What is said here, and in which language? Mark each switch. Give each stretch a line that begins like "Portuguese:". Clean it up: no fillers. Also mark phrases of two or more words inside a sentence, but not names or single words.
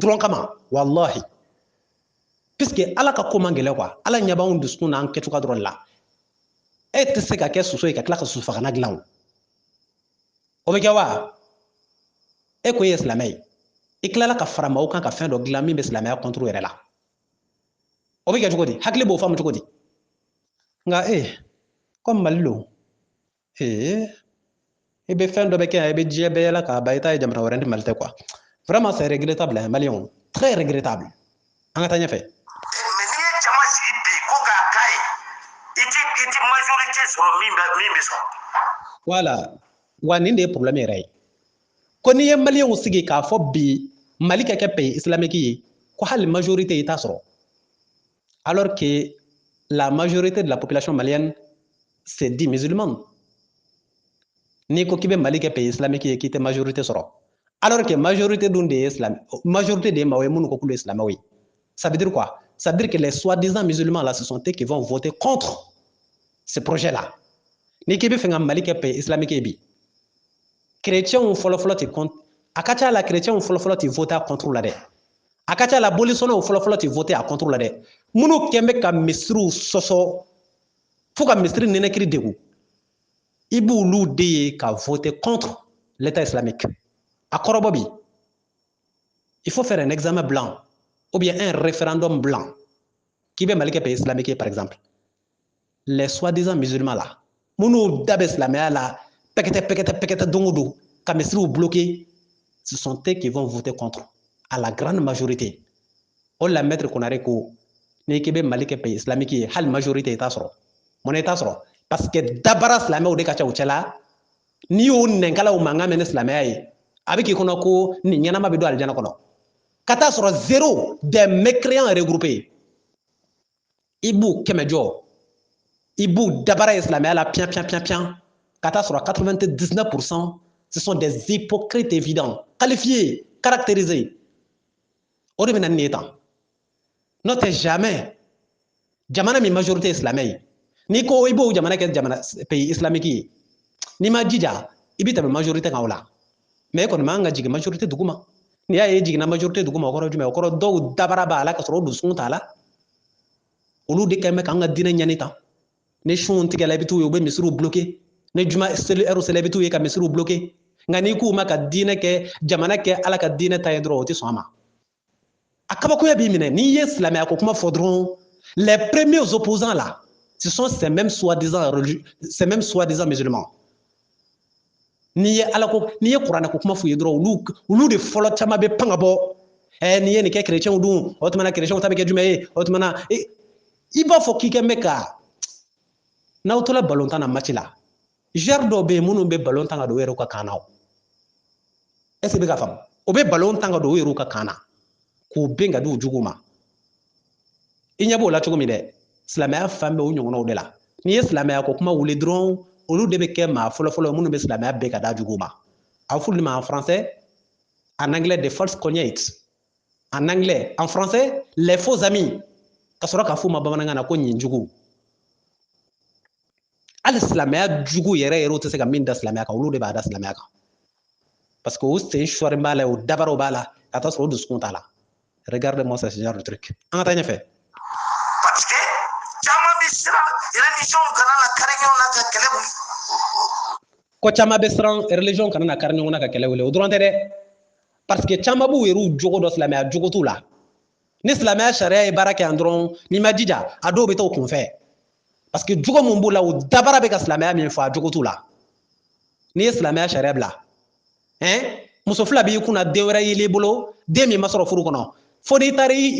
Bambara: dɔrɔn kama wallahi puisque Ala ka ko man gɛlɛn quoi Ala ɲɛ b'anw dusukun n'an kɛcogoya dɔrɔn de la e tɛ se ka kɛ soso ye ka tila ka sosofagalan dilan o bɛ kɛ wa e ko e ye silamɛ ye i tilala ka fara maaw kan ka fɛn dɔ dilan min bɛ silamɛya contre yɛrɛ la o bɛ kɛ cogo di hakili b'o faamu cogo di nka comme Mali don i bɛ fɛn dɔ bɛ kɛ yan i bɛ diɲɛ bɛɛ yɛlɛ k'a ban i ta ye jamana wɛrɛ ni Mali tɛ
French: quoi vraiment c'est regrettable hein
Bambara: maliyɛnw
French: très regrettable
Bambara: an ka taa ɲɛfɛ mais n'i ye jama sigi bi ko k'a k'a ye i ti majorité sɔrɔ min bɛ sɔrɔ voilà wa nin de ye problème yɛrɛ ye ko n'i ye maliyɛnw sigi k'a fɔ bi Mali ka kɛ
French: pays islamique
Bambara: ye ko hali majorité i t'a sɔrɔ
French: alors que la majorité de la population malienne c'est dit musulmane.
Bambara: Ni ko k'i bɛ Mali kɛ
French: pays islamique
Bambara: ye k'i tɛ majorité sɔrɔ
French: alors que
Bambara: majorité dun de ye majorité de ye maaw ye minnu ko k'olu ye silamɛw ye.
French: Ça veut dire quoi? Ça veut dire que les soi-disant musulmans là, ce sont eux qui vont voter contre ce projet-là.
Bambara: Ni k'i bɛ fɛ ka Mali kɛ
French: pays islamique
Bambara: ye bi chrétiens fɔlɔfɔlɔ tɛ compte a ka ca la chrétiens fɔlɔfɔlɔ tɛ voter a contre la dɛ. A ka ca la bolisɔnnaw fɔlɔfɔlɔ tɛ voter a contre la dɛ. Minnu kɛn bɛ ka misiriw sɔsɔ fo ka misiri nɛnɛkiri degun i b'olu de ye ka
French: voter contre l'État islamique.
Bambara: A kɔrɔbɔ bi
French: il faut faire un examen blanc ou bien un référendum blanc qui
Bambara: bɛ Mali kɛ
French: pays islamique par exemple. Les soi-disant musulmans là
Bambara: minnu da bɛ silamɛya la pɛkɛtɛ don o don ka misiriw
French: bloquer, ce sont eux qui vont voter contre à la grande majorité.
Bambara: O la maître Konare ko n'i k'i bɛ Mali kɛ
French: pays islamique
Bambara: ye hali majorité i t'a sɔrɔ. Mun na i t'a sɔrɔ?
French: Parce que
Bambara: dabara silamɛw de ka ca u cɛla n'i y'o nɛnkalaw mankan mɛn ni silamɛya ye a bɛ k'i kɔnɔ ko nin ɲɛnama bɛ don alijana kɔnɔ ka taa sɔrɔ
French: zéro des mécréants regroupés
Bambara: i b'u kɛmɛ jɔ i b'u dabara ye silamɛya la pian ka taa sɔrɔ 99%
French: ce sont des hypocrites évidents qualifiés caractérisés
Bambara: o de bɛ na nin ye tan n'o tɛ jamais jamana min majorité ye silamɛ ye n'i ko i b'o jamana kɛ jamana
French: pays islamique
Bambara: ye n'i ma jija i bɛ tɛmɛ majorité kan o la mais e kɔni man ka jigin majorité duguma n'i y'a ye i jiginna majorité duguma o kɔrɔ jumɛn o kɔrɔ dɔw dabara b'a la ka sɔrɔ o dusukun t'a la olu de kɛn bɛ k'an ka diinɛ ɲani tan ni sunw tigɛla i bɛ t'u ye u bɛ misiriw bloqué ni juma heure sera i bɛ t'u ye ka misiriw bloqué nka n'i k'u ma ka diinɛ kɛ jamana kɛ ala ka diinɛ ta ye dɔrɔn o tɛ sɔn a ma a kabakoya b'i minɛ n'i ye silamɛya ko kuma fɔ dɔrɔn
French: les premiers opposants là ce sont ces mêmes soi-disant musulmans
Bambara: n'i ye ala ko n'i ye kuranɛ ko kuma f'u ye dɔrɔn olu de fɔlɔ caman bɛ pan ka bɔ n'i ye nin kɛ chrétiens dun o tuma na chrétiens ta bɛ kɛ jumɛn ye o tuma na i b'a fɔ k'i kɛ mɛn ka n'aw tola balontan na match la joueur dɔw bɛ yen minnu bɛ balontan ka don u yɛrɛ ka kan na
French: est ce que
Bambara: bɛ ka faamu o bɛ balontan ka don u yɛrɛ ka kan na k'u ben ka di u juguw ma i ɲɛ b'o la cogo min dɛ silamɛya fan bɛ o ɲɔgɔnnaw de la n'i ye silamɛya ko kuma wuli dɔrɔn olu de bɛ kɛ maa fɔlɔfɔlɔ minnu bɛ silamɛya bɛɛ ka da juguw ma a f'olu ma
French: en français en anglais des
English: false converts
French: en anglais en français les faux amis
Bambara: ka sɔrɔ k'a f'u ma bamanankan na ko ɲinjugu hali silamɛya jugu yɛrɛ o tɛ se ka min da silamɛya kan olu de b'a da silamɛya kan
French: parce que
Bambara: o sen sɔɔri b'a la o dabaraw b'a la ka taa sɔrɔ o dusukun t'a la
French: regarde-moi ce genre de truc
Bambara: an ka taa ɲɛfɛ
French: parce que
Bambara: caman bɛ siran religion kana na kari ɲɔgɔn na ka kɛlɛ wuli ko caman bɛ siran religion kana na kari ɲɔgɔn na ka kɛlɛ wuli o dɔrɔn tɛ dɛ
French: parce que
Bambara: caman b'u yɛrɛw jogo dɔ silamɛya jogo t'u la ni silamɛya sariya ye baara kɛ yan dɔrɔn n'i ma jija a dɔw bɛ taa o kunfɛ
French: parce que
Bambara: jogo mun b'u la o dabara bɛ ka silamɛya min fɔ a jogo t'u la n'i ye silamɛya sariya bila muso fila b'i kunna den wɛrɛ yeli i bolo den min ma sɔrɔ furu kɔnɔ fo n'i taara i